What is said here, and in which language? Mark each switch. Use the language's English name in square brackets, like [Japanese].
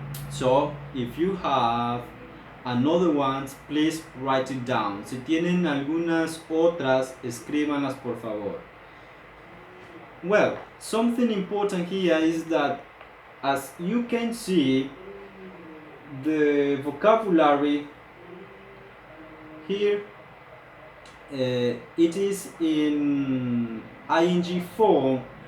[English] So, if you have another ones, please write it down. [Spanish] Si tienen algunas otras, escríbanlas por favor. [English] Well, something important here is that, as you can see, the vocabulary here, it is in ing form.